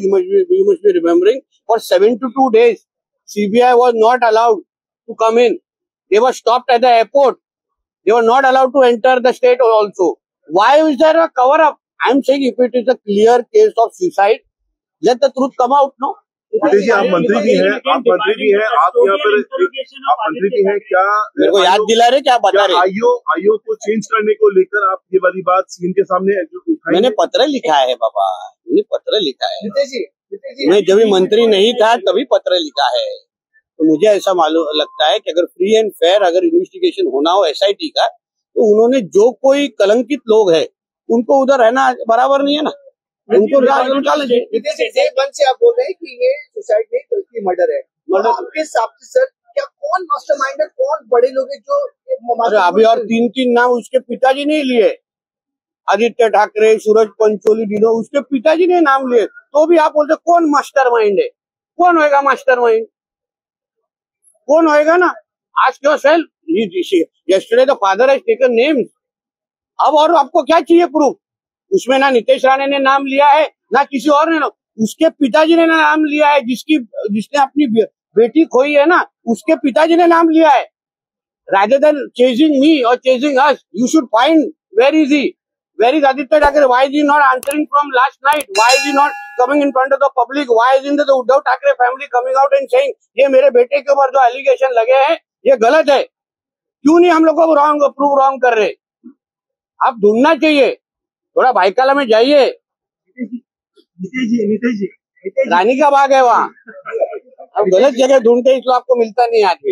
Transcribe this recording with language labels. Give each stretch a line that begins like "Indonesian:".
English: You must be remembering. For 72 days, CBI was not allowed to come in. They were stopped at the airport. They were not allowed to enter the state also. Why is there a cover up? I am saying if it is a clear case of suicide, let the truth come out, no?
Hindi: Nitesh जी, आप मंत्री भी हैं, आप यहाँ पर आप मंत्री भी हैं, क्या मेरे को याद दिला रहे, क्या बता रहे? आईओ को चेंज करने को लेकर आप ये वाली बात सीएम के सामने उठाएंगे? मैंने पत्र लिखा है बाबा, मैंने पत्र लिखा है। नितेश जी, मैं जब मंत्री नहीं था तभी पत्र लिखा है। तो मुझे ऐसा मालूम लगता है कि अगर फ्री एंड फेयर अगर इन्वेस्टिगेशन होना हो एसआईटी का, तो उन्होंने जो कोई कलंकित लोग है उनको उधर रहना बराबर नहीं है ना, उनको निकाल दीजिए। नितेश जी, एक मन से आप बोल रहे हैं कि ये सुसाइड नहीं बल्कि मर्डर है। तो आपके हिसाब से सर, क्या कौन मास्टरमाइंड है, कौन बड़े लोग हैं जो? अरे अभी और 3 नाम उसके पिताजी ने लिए, आदित्य ठाकरे, सूरज पंचोली, डिनो, उसके पिताजी ने नाम लिए। तो भी आप बोलते कौन मास्टरमाइंड है? कौन होएगा मास्टरमाइंड? कौन होएगा ना?
English: Ask yourself, yesterday the father has taken names.
Hindi: अब और आपको क्या चाहिए प्रूफ? उसमें ना नितेश राणे ने नाम लिया है, ना किसी और ने, उसके पिताजी ने नाम लिया है। जिसने अपनी बेटी खोई है ना, उसके पिताजी ने नाम लिया है।
English: Rather than chasing me or chasing us, you should find where is he? Where is Aditya Thackeray? Why is he not answering from last night? Why is he not coming in front of the public? Why isn't the Uddhav Thackeray family coming out and saying
Hindi: ये मेरे बेटे के ऊपर जो allegation लगे हैं ये गलत है? क्यों नहीं हम लोग को प्रूव रॉन्ग कर रहे? आप ढूंढना चाहिए, थोड़ा भाईकाला में जाइए। नितेश जी, रानी का बाग है वहाँ। अब गलत जगह ढूंढते इसलिए आपको मिलता नहीं आदमी।